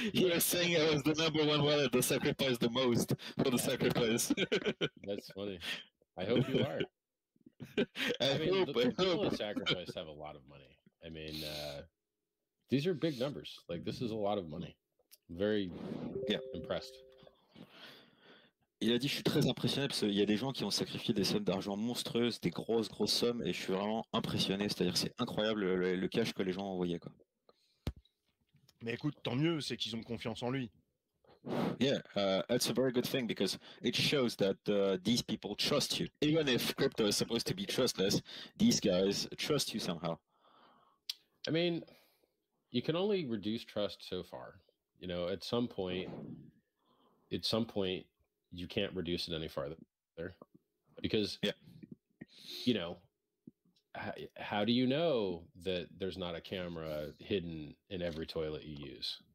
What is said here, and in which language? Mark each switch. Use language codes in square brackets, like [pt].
[en] He was saying I was the #1 wallet that sacrificed the most for the sacrifice. That's funny. I hope you are. I mean, the people that sacrifice have a lot of money. I mean, these are big numbers. Like, this is a lot of money. I'm very impressed. [fr] Il a dit, je suis très impressionné parce qu'il y a des gens qui ont sacrifié des sommes d'argent monstrueuses, des grosses sommes, et je suis vraiment impressionné. C'est-à-dire, c'est incroyable le cash que les gens envoyaient, quoi. Mais écoute, tant mieux, c'est qu'ils ont confiance en lui. [en] Yeah, that's a very good thing because it shows that these people trust you. Even if crypto is supposed to be trustless, these guys trust you somehow. I mean, you can only reduce trust so far. You know, at some point, you can't reduce it any farther because, you know, how do you know that there's not a camera hidden in every toilet you use?